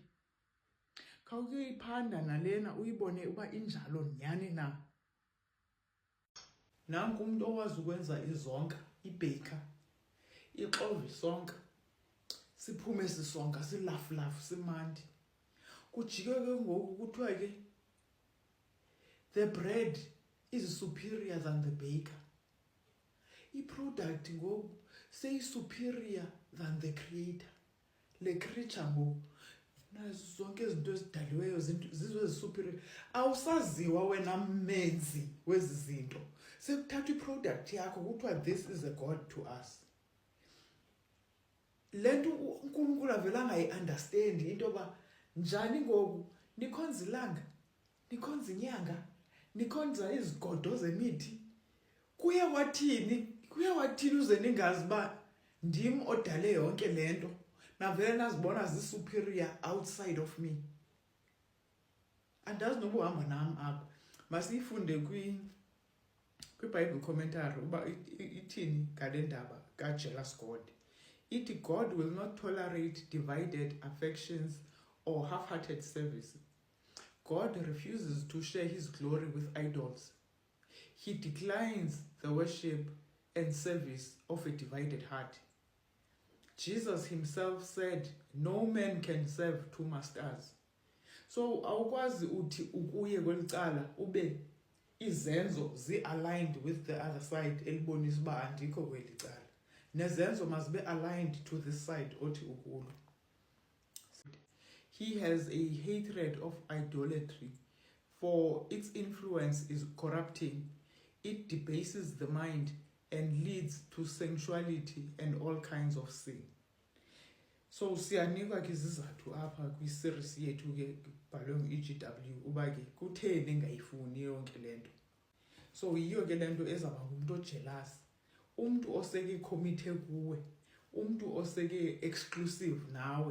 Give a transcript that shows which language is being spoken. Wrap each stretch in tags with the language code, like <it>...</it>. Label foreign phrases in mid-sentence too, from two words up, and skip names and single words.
<xh>Khawukuyoyiphanda nalena uyibone uba injalo nyhani na. Nanku umuntu owazi ukwenza izonka, ibhaker, ixova isonka, siphume sisonka, silafu simandi. Kujike ke ngoku kuthiwa ke</xh> <en>the bread is superior than the baker.</en> <xh>I-product ngoku seyi-superior</xh> <en>than the creator.</en> <xh>Le creature ngoku nazo zonke izinto ezidaliweyo zizo ezisuperior. Awusaziwa wena mmenzi wezi zinto. Sekuthatha i-product yakho kuthiwa</xh> <en>this is a god to us.</en> <xh>Le nto uNkulunkulu avela angayi-understand into yoba njani ngoku nikhonza ilanga, nikhonza inyanga, nikhonza izigodo zemithi. Kuye wathini uze ningazi uba ndim odale yonke le nto navele nazibona zi-superior</xh> <en>outside of me.</en> <xh>Andazi noba uhamba nam apha. Masiyifunde kwi-</xh> <en>Bible commentary</en> <xh>uba ithini ngale ndaba ka-</xh> <en>jealous God. Ithi God will not tolerate divided affections or half-hearted service. God refuses to share his glory with idols. He declines the worship and service of a divided heart. Jesus himself said, no man can serve two masters.</en> <xh>So awukwazi uthi ukuye kwelicala ube izenzo zi-aligned</xh> <en>with the other side</en> <xh>elibonisa uba andikho kweli cala.</xh> <en>Nezenzo must be aligned to this side</en> <xh>othi ukulo.</xh> <en>He has a hatred of idolatry, for its influence is corrupting. It debases the mind and leads to sensuality and all kinds of sin.</en> <xh>So siyanikwa ke izizathu apha kwi-series yethu ke bhalwe ngu-EGW uba ke kutheni ngayifuni yonke le nto. So yiyo ke le nto ezaba ngumuntu ojealous, umuntu oseke committed kuwe, umuntu oseke exclusive nawe.</xh>